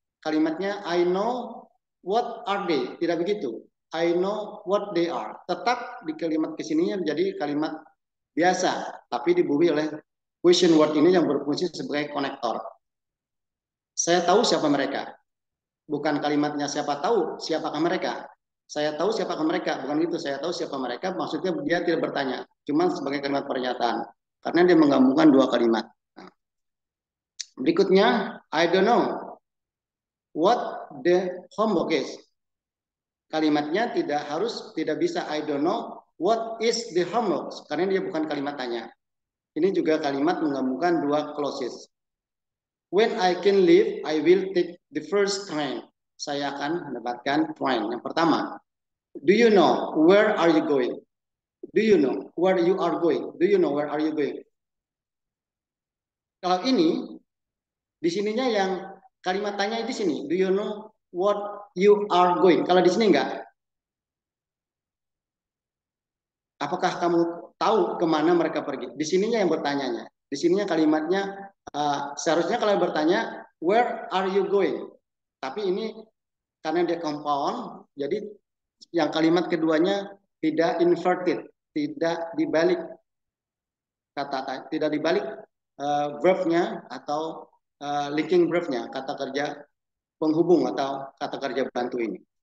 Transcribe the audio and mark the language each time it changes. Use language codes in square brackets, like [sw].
[en] Kalimatnya I know what are they. [id] Tidak begitu. [en] I know what they are. [id] Tetap di kalimat kesininya menjadi kalimat biasa. Tapi dibubuhi oleh question word ini yang berfungsi sebagai konektor. Saya tahu siapa mereka. Bukan kalimatnya siapa tahu siapakah mereka. Saya tahu siapakah mereka. Bukan itu. Saya tahu siapa mereka. Maksudnya dia tidak bertanya. Cuma sebagai kalimat pernyataan. Karena dia menggabungkan dua kalimat. Nah. [en] Berikutnya, I don't know what the homework is. [id] Kalimatnya tidak bisa [en] I don't know what is the homework. [id] Karena dia bukan kalimat tanya. Ini juga kalimat menggabungkan dua [en] clauses. When I can leave, I will take the first train. [id] Saya akan mendapatkan [en] train. [id] Yang pertama. [en] Do you know where are you going? Do you know where you are going? Do you know where are you going? [id] Kalau ini di sininya yang kalimat tanya di sini. [en] Do you know what you are going? [id] Kalau di sini enggak. Apakah kamu tahu kemana mereka pergi? Di sininya yang bertanyanya. Di sininya kalimatnya seharusnya kalau bertanya [en] where are you going? [id] Tapi ini karena dia compound, jadi yang kalimat keduanya tidak inverted, tidak dibalik kata, tidak dibalik verbnya atau linking verbnya, kata kerja penghubung atau kata kerja bantu ini.